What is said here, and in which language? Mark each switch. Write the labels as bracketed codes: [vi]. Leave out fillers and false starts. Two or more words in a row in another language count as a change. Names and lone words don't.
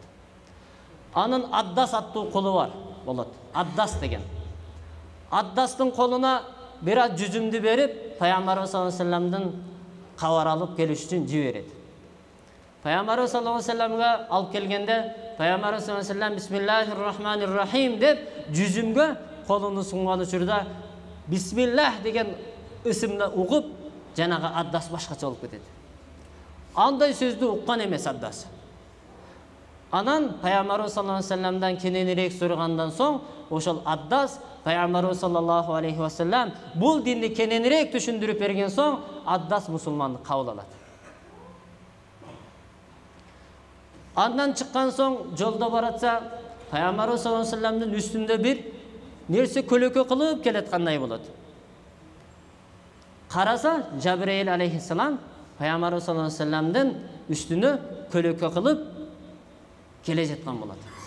[ky] Анын Аддас аттуу колу бар болот. Аддас деген. Аддастын колуна бир аз жүзүмдү берип, Пайгамбар [ar] صلى الله عليه وسلم [ky] кабар алып келиш үчүн жиберет. Пайгамбар [ar] صلى الله عليه وسلم [ky] алып келгенде Пайгамбар [ar] صلى الله عليه وسلم بسم الله الرحمن الرحيم [ky] деп жүзүмгө колуну сунган учурда бисмиллах деген ысымды угуп, жанагы Аддас башкача болуп кетет. Андай сөздү уккан эмес Аддас. Анан Пайгамбар [ar] صلى الله عليه وسلم [ky] кененирээк сурагандан соң, ошол Аддас Пайгамбар [ar] صلى الله عليه وسلم [ky] бул динди кененирээк түшүндүрүп берген соң, Аддас мусулмандык кабыл алат. Андан чыккан соң жолдо баратса, Пайгамбар [ar] صلى الله عليه وسلم [ky] үстүндө бир нерсе көлөкө кылып келаткандай болот. Караса, Жабраил алейхиссалам Пайгамбар [ar] صلى الله عليه وسلم [ky] үстүнө көлөкө кылып келе жаткан болот.